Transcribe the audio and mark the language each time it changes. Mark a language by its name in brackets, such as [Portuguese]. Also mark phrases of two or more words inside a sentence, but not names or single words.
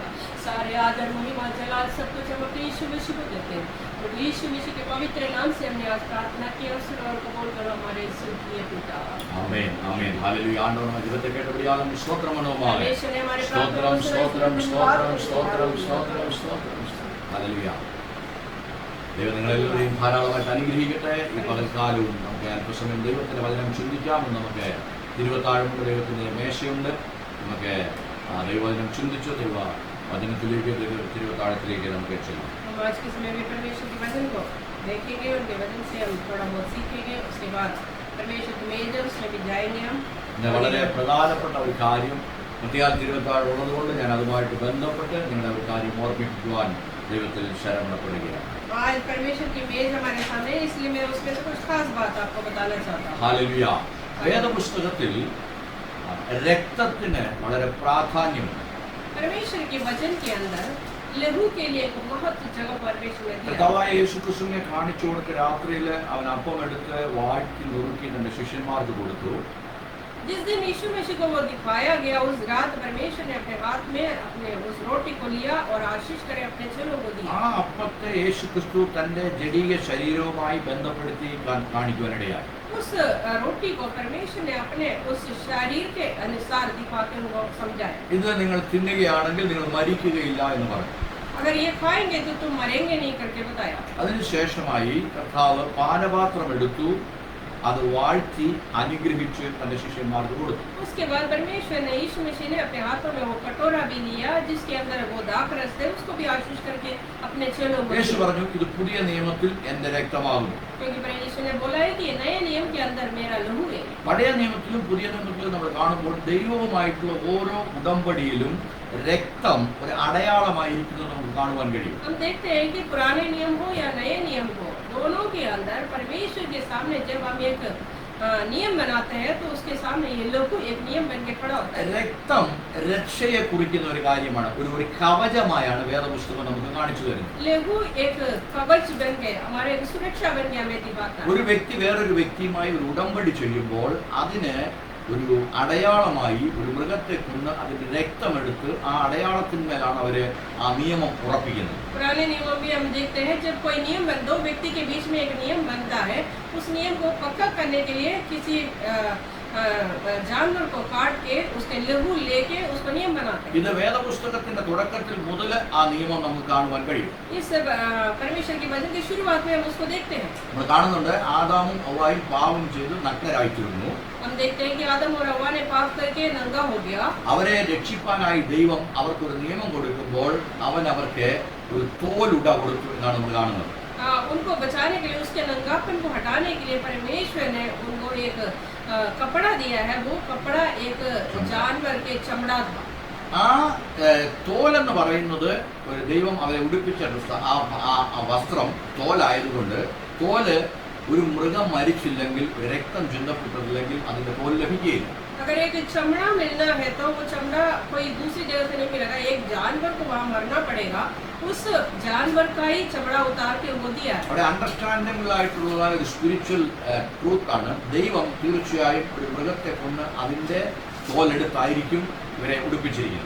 [Hindi] सारे आदर महिमा जलाल सब कुछ हम अपने यीशु मसीह को देते हैं प्रभु, यीशु मसीह के पवित्र नाम से हमने आज प्रार्थना की और सुना और कबूल करो हमारे स्वर्गीय पिता आमीन आमीन हालेलुया। आंडवर में जीवित केटबडियाल स्तोत्रम मनोमाले परमेश्वर ने हमारे स्तोत्रम स्तोत्रम स्तोत्रम स्तोत्रम स्तोत्रम स्तोत्रम हालेलुया। [Malayalam] ദൈവം നിങ്ങളെല്ലാവരെയും ധാരാളമായിട്ട് അനുഗ്രഹിക്കട്ടെ. ഈ പകൽക്കാലവും നമുക്ക് അല്പസമയം ദൈവത്തിൻ്റെ വചനം ചിന്തിക്കാമെന്ന് നമുക്ക് തിരുവത്താഴമുണ്ട്, ദൈവത്തിൻ്റെ മേശയുണ്ട്, നമുക്ക് ദൈവവചനം ചിന്തിച്ചു ദൈവ വചനത്തിലേക്ക് തിരുവത്താഴത്തിലേക്ക് നമുക്ക് ചെല്ലാം. [Hindi] आज के समय में परमेश्वर के वचन को देखेंगे, उनके वचन से हम थोड़ा बहुत सीखेंगे, उसके बाद परमेश्वर की मेज है उसमें भी जाएंगे हम. [Malayalam] വളരെ പ്രധാനപ്പെട്ട ഒരു കാര്യം മത്തിയാൽ തിരുവത്താഴം ഉള്ളതുകൊണ്ട് ഞാൻ അതുമായിട്ട് ബന്ധപ്പെട്ട് നിങ്ങളുടെ ഒരു കാര്യം ഓർമ്മിപ്പിക്കുവാൻ ദൈവത്തിൽ ശരണപ്പെടുകയാണ്. [Hindi] आज परमेश्वर की मेज हमारे सामने है, इसलिए मैं उसमें से कुछ खास बात आपको बताना चाहता हूँ. हालेलुയ. [Malayalam] വേദപുസ്തകത്തിൽ രക്തത്തിന് വളരെ പ്രാധാന്യമുണ്ട്. [Hindi] परमेश्वर के वचन के अंदर लहू के लिए एक महत्व जगह परमेश्वर ने दिया. [Malayalam] കർത്താവായ യേശുക്രിസ്തുവിനെ കാണിച്ചു കൊടുത്ത രാത്രിയിൽ അവൻ അപ്പം എടുത്ത് വാഴ്ത്തി നുറുക്കി തന്റെ ശിഷ്യന്മാർക്ക് കൊടുത്തു. [Hindi] जिस दिन यीशु मसीह को वो दिखाया गया, उस रात परमेश्वर ने अपने हाथ में अपने उस रोटी को लिया और आशीष करे अपने चेलों को दिया. [Malayalam] ആ അപ്പത്തെ യേശുക്രിസ്തു തന്റെ ജഡീയ ശരീരവുമായി ബന്ധപ്പെടുത്തി കാണിക്കുവാനിടയായി. [Hindi] उस रोटी को परमेश्वर ने अपने उस शरीर के अनुसार दिखा के उनको समझाया. [Malayalam] ഇത് നിങ്ങൾ തിന്നുകയാണെങ്കിൽ നിങ്ങൾ മരിക്കുകയില്ല എന്ന് പറഞ്ഞു. [Hindi] अगर ये खाएंगे तो तुम मरेंगे नहीं करके बताया. [Malayalam] അതിനുശേഷമായി കർത്താവ് പാനപാത്രം എടുത്തു, അത് വാഴ്ത്തി അനുഗ്രഹിച്ച് തന്റെ ശിഷ്യന്മാർക്ക് കൊടുത്തു. [Hindi] उसके बाद परमेश्वर ने यीशु मसीह ने अपने हाथों में वो कटोरा भी लिया जिसके अंदर वो दाखरस थे, उसको भी आशीष करके अपने चेलों को [Malayalam] യേശു [Hindi] दिया। [Malayalam] പറഞ്ഞു, ഇത് പുതിയ നിയമത്തിൽ എന്റെ രക്തമാകുന്നു. [Hindi] क्योंकि परमेश्वर ने बोला है कि ये नए नियम के अंदर मेरा लहू है। [Malayalam] പഴയ നിയമത്തിലും പുതിയ നിയമത്തിലും നമ്മൾ കാണുമ്പോൾ ദൈവവുമായിട്ടുള്ള ഓരോ ഉടമ്പടിയിലും രക്തം ഒരു അടയാളമായിരിക്കുന്നത് നമുക്ക് കാണുവാൻ കഴിയും. [Hindi] हम देखते हैं कि पुराने नियम हो या नए नियम हो, दोनों के अंदर परमेश्वर के सामने जब हम एक नियम बनाते हैं तो उसके सामने ये लहू एक नियम बन के खड़ा होता है। [Malayalam] രക്തം രക്ഷയെ കുറിക്കുന്ന ഒരു കാര്യമാണ്. ഒരു കവചമായാണ് വേദപുസ്തകം നമുക്ക് കാണിച്ചു തരുന്നത്. [Hindi] लहू एक कवच बन के हमारे एक सुरक्षा बन के हमें दिखाता है। [Malayalam] ഒരു വ്യക്തി വേറൊരു വ്യക്തിയുമായി ഒരു ഉടമ്പടി ചെയ്യുമ്പോൾ അതിന് ഒരു അടയാളമായി ഒരു മൃഗത്തെ കൊന്ന് അതിന്റെ രക്തമെടുത്ത് ആ അടയാളത്തിന്മേലാണ് അവര് ആ നിയമം ഉറപ്പിക്കുന്നത്. [Hindi] पुराने नियमों में हम देखते हैं जब कोई नियम बन दो व्यक्ति के बीच में एक नियम बनता है, उस नियम को पक्का करने के लिए किसी जानवर को काट के उसके लहू लेके उसको नियम बनाते हैं। [Malayalam] ഇത് വേദപുസ്തകത്തിന്റെ തുടക്കത്തിൽ മുതൽ ആ നിയമം നമുക്ക് കാണുവാൻ കഴിയും. [Hindi] इस परमेश्वर की वचन की शुरुआत में हम उसको देखते हैं। [Malayalam] നമ്മൾ കാണുന്നുണ്ട്, ആദാമും ഹവ്വായും പാപം ചെയ്ത് നഗ്നരായിത്തീർന്നു. [Hindi] हम देखते हैं कि आदम और हव्वा ने पाप करके नंगा हो गया। [Malayalam] അവരെ രക്ഷിപ്പാനായി ദൈവം അവർക്കൊരു നിയമം കൊടുക്കുമ്പോൾ അവൻ അവർക്ക് ഒരു തോലുട കൊടുത്തു എന്നാണ് നമ്മൾ കാണുന്നത്. [Hindi] उनको बचाने के लिए, उसके नंगापन को हटाने के लिए परमेश्वर ने उनको एक कपड़ा दिया है। वो कपड़ा एक जानवर के चमड़ा था। [Malayalam] ആ തോലെന്ന് പറയുന്നത് ഒരു ദൈവം അവരെ ഉടുപ്പിച്ച ആ വസ്ത്രം തോലായതുകൊണ്ട് തോല് ഒരു മൃഗം മരിച്ചില്ലെങ്കിൽ, രക്തം ചിന്തപ്പെട്ടില്ലെങ്കിൽ അതിന്റെ തോൽ ലഭിക്കുകയില്ല. [Hindi] अगर एक चमड़ा मिलना है तो वो चमड़ा कोई दूसरी जगह से नहीं मिलेगा, एक जानवर को वहाँ मरना पड़ेगा, उस जानवर का ही चमड़ा उतार के उनको दिया है। [Malayalam] അവിടെ അണ്ടർസ്റ്റാൻഡിംഗ് ആയിട്ടുള്ള ഒരു [English] spiritual truth [Malayalam] ആണ്. ദൈവം തീർച്ചയായും ഒരു മൃഗത്തെ കൊന്ന് അതിന്റെ തോലെടുത്തായിരിക്കും ഇവരെ ഉടുപ്പിച്ചിരിക്കുന്നത്.